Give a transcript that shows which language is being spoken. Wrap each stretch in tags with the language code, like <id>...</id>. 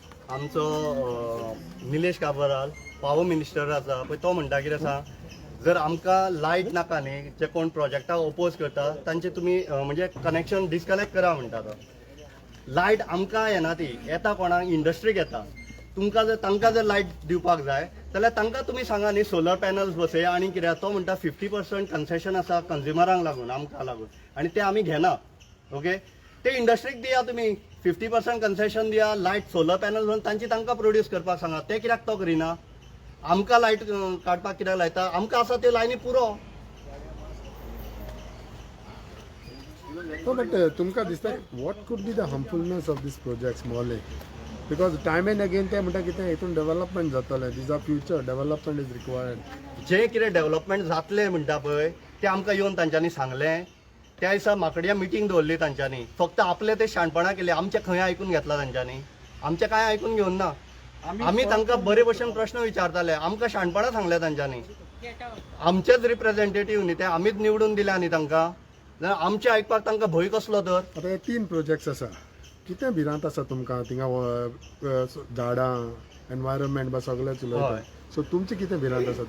<kok>आमचो निलेश Cabral power minister आसा पळय तो म्हणटा कितें आसा, जर आमकां लायट नाका न्ही, जे कोण प्रोजेक्टाक ओपोज करता तांचे तुमी म्हणजे कनेक्शन डिस्कनेक्ट करा म्हणटा तो. लायट आमकां येना ती येता कोणाक इंडस्ट्रीक येता. तुमकां जर तांकां जर लायट दिवपाक जाय जाल्यार तांकां तुमी सांगा न्ही सोलर पॅनल्स बसय आनी कित्याक तो म्हणटा 50% कन्सेशन आसा कंज्युमरांक लागून आमकां लागून आनी ते आमी घेना. ओके, ते इंडस्ट्रीक दिया तुमी 50% कन्सेशन दिया, लायट सोलर पॅनल्स म्हणून तांची तांकां प्रोड्यूस करपाक सांगा. ते कित्याक तो करिना? आमकां लायट काडपाक कित्याक लायता? आमकां आसा त्यो लायनी पुरो.</kok> <en>No, but</en> <kok>तुमकां दिसता</kok> <en>what could be the harmfulness of these projects</en> <kok>मोले?</kok> <en>Because time and again</en> <kok>ते म्हणटा कितें हितून डेव्हलपमेंट जातलें.</kok> <en>These are future development is required.</en> <kok>जे कितें डेव्हलपमेंट जातलें म्हणटा पळय ते आमकां येवन तांच्यांनी सांगलें. त्या दिसा माकडिया मिटींग दवरली तांच्यांनी. फक्त आपले ते शाणपणां केले. आमचे खंय आयकून घेतला तांच्यांनी? आमचे कांय आयकून घेवन ना. आमी तांकां बरे भशेन प्रश्न विचारताले. आमकां शाणपणां सांगले तांच्यांनी. आमचेच रिप्रेझेंटेटिव्ह न्ही ते, आमीच निवडून दिल्या न्ही तांकां. जाल्यार आमचे आयकपाक तांकां भंय कसलो तर? आता हे 3 प्रोजेक्ट्स आसा. कितें भिरांत आसा तुमकां थिंगा झाडां एनवायरमेंट बा सगळेंच उलयता. सो तुमचें कितें भिरांत आसा?</kok>